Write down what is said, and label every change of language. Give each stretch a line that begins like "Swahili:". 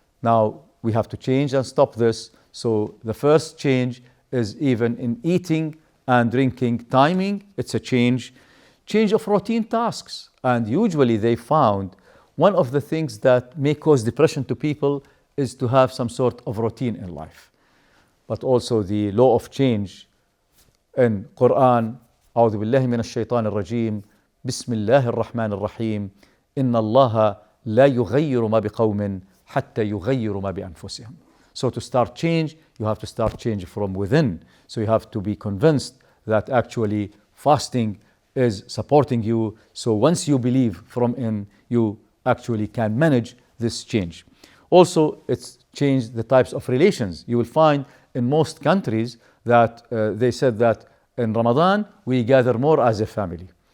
English: Now we have to change and stop this. So the first change is even in eating and drinking timing. It's a change of routine tasks. And usually they found one of the things that may cause depression to people is to have some sort of routine in life. But also the law of change in Quran,
Arabic: أعوذ بالله من الشيطان الرجيم بسم الله الرحمن الرحيم إن الله لا يغير ما بقوم حتى يغيروا ما بأنفسهم.
English: So to start change, you have to start change from within. So you have to be convinced that actually fasting is supporting you. So once you believe from in, you actually can manage this change. Also, it's changed the types of relations. You will find in most countries that they said that in Ramadan, we gather more as a family.